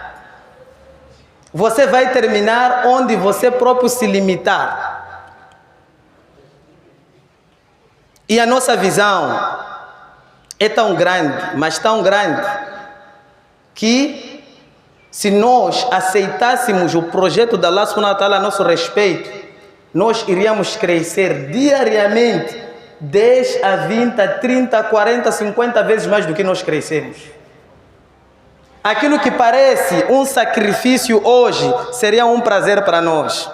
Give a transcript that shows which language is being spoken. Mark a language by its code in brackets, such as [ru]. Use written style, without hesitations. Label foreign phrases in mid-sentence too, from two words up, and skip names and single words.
[pt] Você vai terminar onde você próprio se limitar. E a nossa visão é tão grande, mas tão grande, que se nós aceitássemos o projeto da Allah [ar] سبحانه وتعالى [pt] a nosso respeito, nós iríamos crescer diariamente 10 a 20, a 30, 40, 50 vezes mais do que nós crescemos. Aquilo que parece um sacrifício hoje seria um prazer para nós.